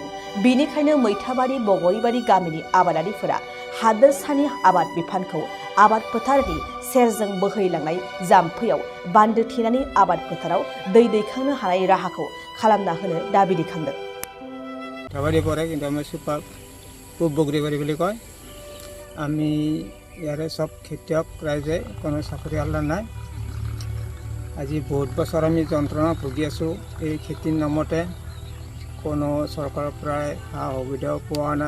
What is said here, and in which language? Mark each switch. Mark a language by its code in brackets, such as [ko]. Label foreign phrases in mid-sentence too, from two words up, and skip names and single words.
[brx] बेनिखायनो मैथाबारि बगरिबारि गामिनि आबादारिफोरा हादोरसानि आबाद बिफानखौ आबाद फोथारनि सेरजों बोहैलांनाय जाम्फैयाव बान्दो थेनानै आबाद फोथाराव दै दैखांनो हानाय राहाखौ खालामना होनो दाबि दैखांदों। [as] मैथाबारि পৰে, কিন্তু আমি চুপাৰ পূব বগৰীবাৰী বুলি কয়। আমি ইয়াৰে সব খেতিয়ক ৰাইজে কোনো চাকৰিয়াল নাই। আজি বহুত বছৰ আমি যন্ত্ৰণা ভুগি আছোঁ। এই খেতিৰ নামতে কোনো চৰকাৰৰ পৰাই সা সুবিধাও পোৱা নাই।